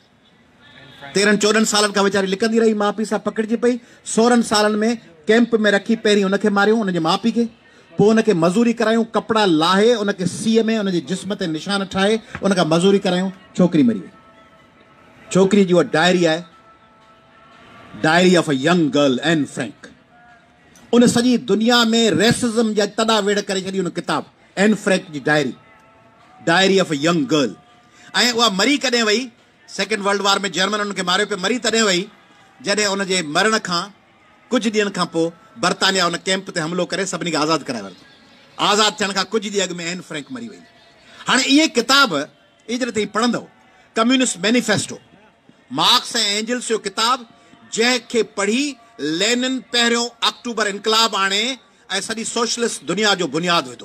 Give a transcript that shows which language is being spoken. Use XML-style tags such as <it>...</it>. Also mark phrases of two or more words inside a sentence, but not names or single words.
<sd>13-14 सालनि खां वीचारी लिखंदी रही, माउ पीउ सां पकड़िजी पई। 16 सालनि में कैंप में रखी पहिरीं उनखे मारियूं, उनजे माउ पीउ खे। पोइ उनखे मज़ूरी करायूं, कपिड़ा लाहे उनखे सीअ में उनजे जिस्म ते निशान ठाहे उनखां मज़ूरी करायूं। छोकिरी मरी वई। छोकिरी जी उहा डायरी आहे, डायरी ऑफ अ यंग गर्ल एन फ्रैंक। उन सॼी दुनिया में रेसिज्म जा तॾा वेड़ करे छॾी उन किताब, एन फ्रैंक जी डायरी, डायरी ऑफ अ यंग गर्ल। ऐं उहा मरी कॾहिं वई?</sd> <en>second world war</en> <sd>में जर्मन उनखे मारियो पियो। मरी तॾहिं वई जॾहिं उनजे मरण खां कुझु ॾींहंनि खां पोइ बर्तानिया उन कैंप ते हमलो करे सभिनी खे आज़ादु कराए वरितो। आज़ादु थियण खां कुझु ॾींहं अॻु में एन फ्रैंक मरी वई। हाणे इहे किताब इजर ते पढ़ंदव, कम्युनिस्ट मैनिफेस्टो, मार्क्स ऐं एंजल्स जो किताब, जंहिंखे पढ़ी लेनिन पहिरियों अक्टूबर इनकलाब आणे ऐं सॼी सोशलिस्ट दुनिया जो बुनियादु विधो।</sd>